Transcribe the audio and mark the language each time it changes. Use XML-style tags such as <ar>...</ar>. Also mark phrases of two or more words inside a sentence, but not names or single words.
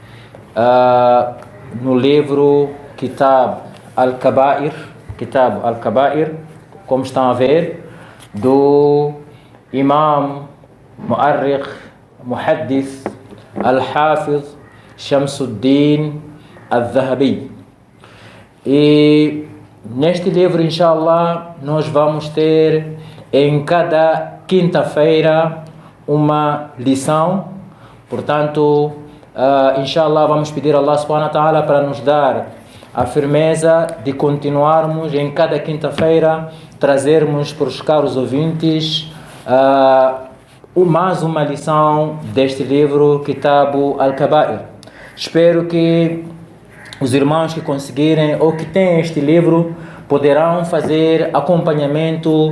<pt>no livro Kitab Al-Kabair, como estão a ver, do Imam Mu'arrikh Muhaddith Al-Hafiz Shamsuddin Al-Dhahabi. E neste livro, inshallah, nós vamos ter em cada quinta-feira uma lição. Portanto, inshallah, vamos pedir a</pt> <ar>الله سبحانه وتعالى</ar> <pt>para nos dar a firmeza de continuarmos em cada quinta-feira, trazermos para os caros ouvintes mais uma lição deste livro, Kitab Al-Kabair. Espero que os irmãos que conseguirem ou que têm este livro poderão fazer acompanhamento</pt>